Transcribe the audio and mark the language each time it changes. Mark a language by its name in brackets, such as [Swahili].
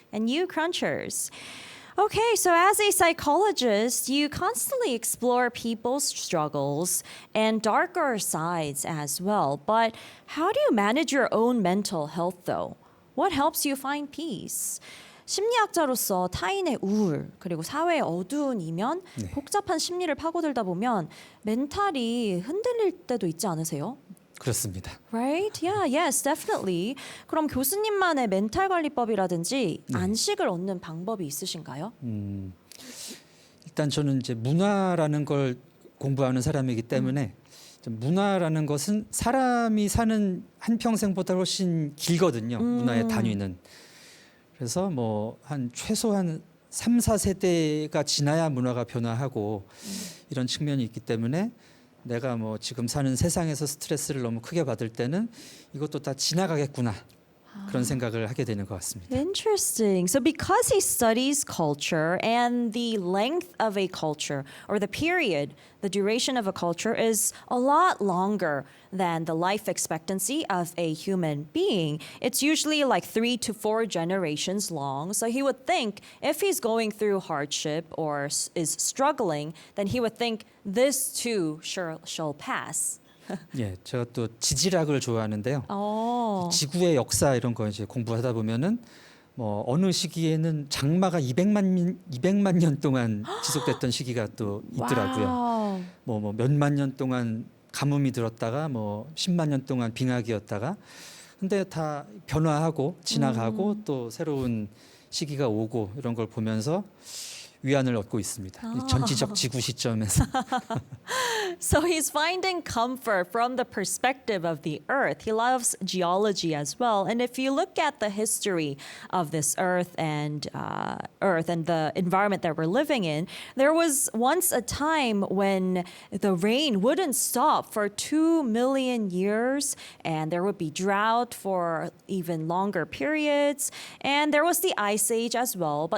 [English] And you crunchers. Okay, so as a psychologist, you constantly explore people's struggles and darker sides as well. But how do you manage your own mental health though? What helps you find peace? [Korean] 심리학자로서 타인의 우울 그리고 사회의 어두운 이면, 복잡한 심리를 파고들다 보면 멘탈이 흔들릴 때도 있지 않으세요? 그렇습니다. [English] Right? Yeah, yes, definitely. [Korean] 그럼 교수님만의 멘탈 관리법이라든지 안식을 얻는 방법이 있으신가요? 일단 저는 이제 문화라는 걸 공부하는 사람이기 때문에 문화라는 것은 사람이 사는 한 평생보다 훨씬 길거든요. 문화의 단위는. 그래서 뭐 한 최소한 3, 4세대가 지나야 문화가 변화하고 이런 측면이 있기 때문에 내가 뭐 지금 사는 세상에서 스트레스를 너무 크게 받을 때는 이것도 다 지나가겠구나 그런 생각을 하게 되는 것 같습니다. [English] Interesting. So because he studies culture and the length of a culture or the period, the duration of a culture is a lot longer than the life expectancy of a human being. It's usually like 3 to 4 generations long. So he would think if he's going through hardship or is struggling, then he would think this too shall pass. [Korean] 예, 제가 또 지질학을 좋아하는데요. 어. 지구의 역사 이런 거 이제 공부하다 보면은 뭐 어느 시기에는 장마가 200만 년 동안 지속됐던 시기가 또 있더라고요. 와우. 뭐 몇만 년 동안 가뭄이 들었다가 뭐 10만 년 동안 빙하기였다가 근데 다 변화하고 지나가고 또 새로운 시기가 오고 이런 걸 보면서 위안을 얻고 있습니다. 이 전지적 지구 시점에서. [English] So he's finding comfort from the perspective of the earth. He loves geology as well. And if you look at the history of this earth and the environment that we're living in, there was once a time when the rain wouldn't stop for 2 million years, and there would be drought for even longer periods, and there was the ice age as well.